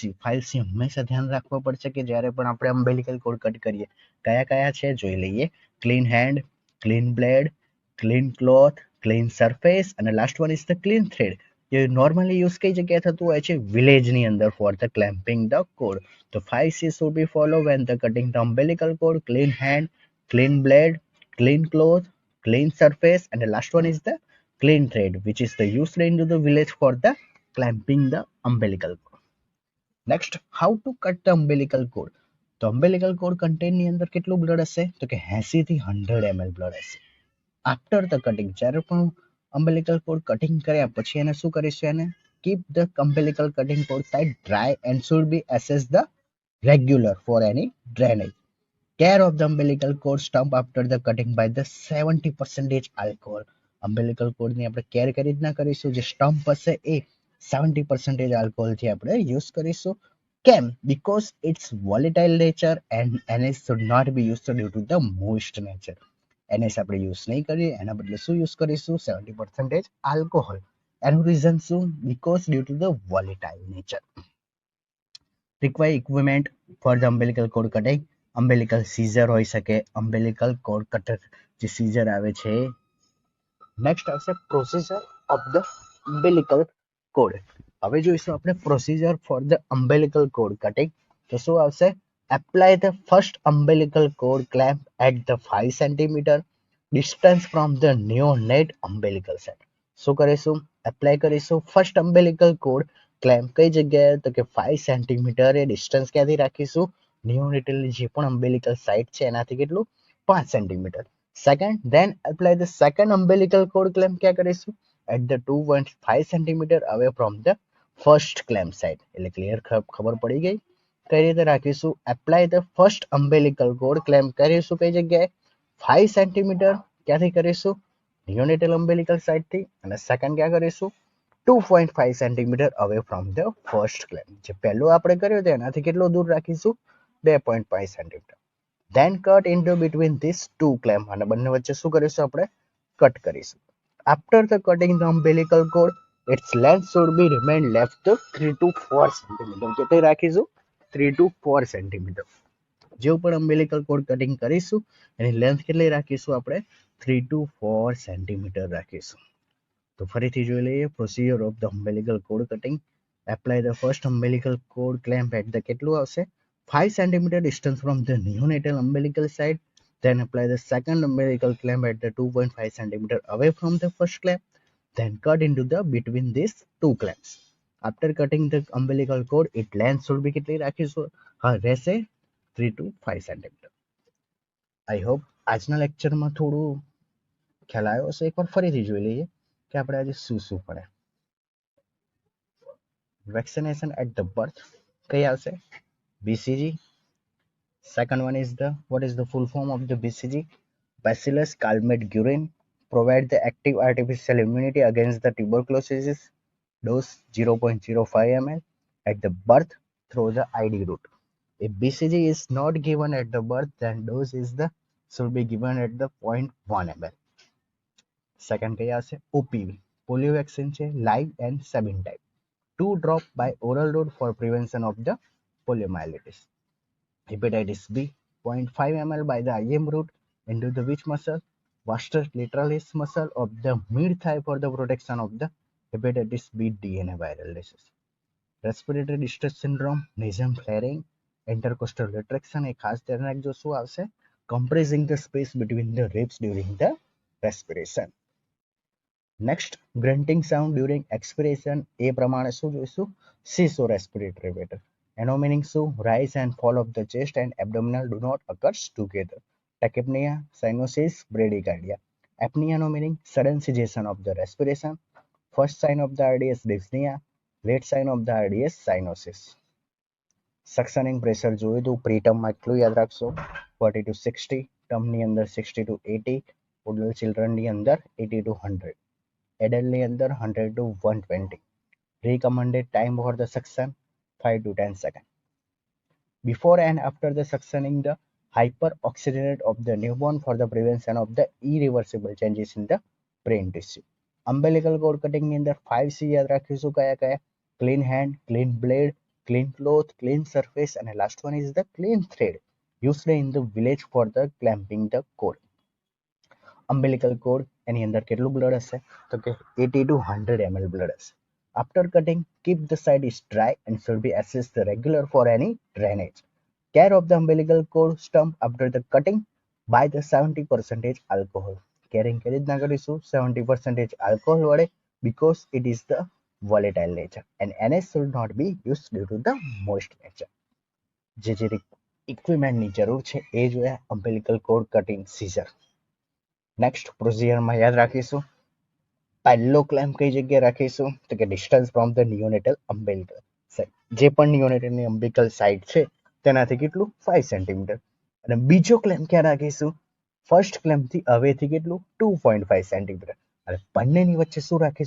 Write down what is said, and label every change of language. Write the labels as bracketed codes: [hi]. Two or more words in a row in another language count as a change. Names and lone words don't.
[gu] 5C હંમેશા ધ્યાન રાખવું પડશે કે જ્યારે પણ આપણે [en] umbilical cord cut [gu] કરીએ, કયા કયા છે જોઈ લઈએ. [en] clean hand, clean blade, clean cloth, clean surface અને last one is the clean thread. [gu] જે [en] normally use [gu] કઈ જગ્યાએ થતું હોય છે? વિલેજની અંદર [en] for the clamping the cord. તો 5C should be followed when the cutting the umbilical cord: clean hand, clean blade, clean cloth, clean surface, and the last one is the clean thread, which is the used into the village for the clamping the umbilical cord. Next, how to cut the umbilical cord. [gu] તો [en] umbilical cord contain [gu] ની અંદર કેટલું બ્લડ હશે? તો કે 80 થી 100 ml બ્લડ હશે. [en] after the cutting, [gu] જ્યારે પણ [en] umbilical cord cutting [gu] કર્યા પછી એને શું કરીશું? [en] એને keep the umbilical cutting cord side dry and should be assessed the regular for any drainage. Care of the umbilical cord stump after the cutting by the 70% alcohol. umbilical cord [gu] ની આપણે કેર કરી જ ના કરીશું, જે સ્ટમ્પ હશે એ 70% alcohol થી આપણે યુઝ કરીશું. કેમ? [en] Because it's volatile nature and NS should not be used due to the moist nature. [gu] NS આપણે યુઝ નહીં કરીએ, એના બદલે શું યુઝ કરીશું? 70% alcohol. એનું રીઝન શું? [en] Because due to the volatile nature. Require equipment for the umbilical cord cutting. umbilical scissor [gu] હોઈ શકે, [en] umbilical cord cutter [gu] જે scissor આવે છે. [en] નેક્સ્ટ આવશે procedure of the umbilical cord. [gu] હવે જોઈશું આપણે [en] procedure for the umbilical cord cutting. [gu] તો શું આવશે? [en] apply the first umbilical cord clamp at the 5 cm distance from the neonate umbilical site. [gu] શું કરીશું? એપ્લાય કરીશું [en] first umbilical cord clamp [gu] કઈ જગ્યાએ? તો કે 5 સેન્ટીમીટર એ ડિસ્ટન્સ ક્યાંથી રાખીશું? નિયોનેટલ જે પણ [en] umbilical site [gu] છે એનાથી કેટલું? 5 સેન્ટીમીટર. સેકન્ડ, [en] then apply the second umbilical cord clamp [gu] ક્યાં કરીશું? [en] at the 2.5 સેન્ટીમીટર away from the first clamp site. [gu] એટલે ક્લિયર ખબર પડી ગઈ કઈ રીતે રાખીશું? [en] apply the first umbilical cord clamp [gu] કરીશું કઈ જગ્યાએ? 5 સેન્ટીમીટર. ક્યાંથી કરીશું? [en] neonatal umbilical site [gu] થી. અને સેકન્ડ ક્યાં કરીશું? [en] 2.5 centimeter away from the first clamp. [gu] જે પહેલો આપણે કર્યો હતો એનાથી કેટલો દૂર રાખીશું? 2.5 સેન્ટીમીટર. [en] then cut into between this two clamp, [gu] અને બંને વચ્ચે શું કરીશું? આપણે કટ કરીશું. [en] after the cutting ધ umbilical cord, its length should be remain left 3 to 4 સેન્ટીમીટર. [gu] કેટલી રાખીશું? 3 to 4 સેન્ટીમીટર. જેવું પણ [en] umbilical cord cutting [gu] કરીશું એની લેન્થ કેટલી રાખીશું? આપણે 3 to 4 સેન્ટીમીટર રાખીશું. તો ફરીથી જોઈ લઈએ [en] procedure of the umbilical cord cutting. apply the first umbilical cord clamp at the [gu] કેટલું આવશે? [en] 5 cm distance from the neonatal umbilical side. Then apply the second umbilical clamp at the 2.5 cm away from the first clamp. Then cut into the between these two clamps. After cutting the umbilical cord, its length should be [gu] કેટલી રાખીશું? રહેશે 3 to 5 cm. [en] I hope [gu] આજના લેક્ચરમાં થોડું ખ્યાલ આવ્યો હશે. એકવાર ફરીથી જોઈ લઈએ કે આપણે આજે શું પડે. [en] vaccination at the birth [gu] કઈ આવશે? [en] BCG. Second one is what is the full form of the BCG? Bacillus calmette guerin. provide the active artificial immunity against the tuberculosis. Dose 0.05 ml at the birth through the ID route. If BCG is not given at the birth, then dose is the should be given at the 0.1 ml. [gu] Second કઈ આવશે OPV. [en] Polio vaccine છે live and sabin type. 2 drop by oral route for prevention of the poliomyelitis. Hepatitis B, 0.5 ml by the IM route into the which muscle? Vastus lateralis muscle of the mid thigh for the protection of the hepatitis B DNA viral disease. Respiratory distress syndrome, nasal flaring, intercostal retraction [gu] એ ખાસ ધ્યાન રાખજો શું આવશે? [en] Compressing the space between the ribs during the respiration. Next, grunting sound during expiration [gu] એ પ્રમાણે શું જોઈશું? [en] Cease respiratory pattern. [gu] એનો meaning શું? [en] Rise and fall of the chest and abdominal do not occur together. Tachypnea, cyanosis, bradycardia. Apnea no meaning sudden cessation of the respiration. First sign of the RDS dyspnea. Late sign of the RDS cyanosis. Suctioning pressure [gu] જોઈએ તો preterm માં એટલું યાદ રાખશો 40 to 60, term ની અંદર 60 to 80, [en] adult children [gu] ની અંદર 80 to 100, adult ની અંદર 100 to 120. [en] Recommended time for the suction 5 to 10 seconds. Before and after the suctioning the hyperoxygenate of the newborn for the prevention of the irreversible changes in the brain tissue. Umbilical cord cutting [gu] ની અંદર 5C યાદ રાખીશું કયા કયા? [en] Clean hand, clean blade, clean cloth, clean surface, and the last one is the clean thread used in the village for the clamping the cord. Umbilical cord [gu] એની અંદર કેટલું blood હશે? તો કે 80 to 100 ml blood હશે. [en] After cutting, keep the side is dry and should be assessed regular for any drainage. Care of the umbilical cord stump after the cutting by the 70% alcohol. [gu] Caring કેવી રીતના કરીશું? [en] 70% alcohol વડે because it is the volatile nature and NS should not be used due to the moist nature. [gu] જે equipment ની જરૂર છે એ જોયા [en] umbilical cord cutting scissor. Next procedure [gu] માં યાદ રાખીશું પહેલો ક્લેમ્પ કઈ જગ્યાએ રાખીશું? તો કે [en] distance from the neonatal umbilical side. [gu] જે પણ નિયોનેટલની [en] umbilical side [gu] છે તેનાથી કેટલું? 5 સેન્ટીમીટર. અને બીજો ક્લેમ્પ ક્યાં રાખીશું? ફર્સ્ટ ક્લેમ્પથી હવેથી કેટલું? 2.5 સેન્ટીમીટર. અને બંનેની વચ્ચે શું રાખીશું?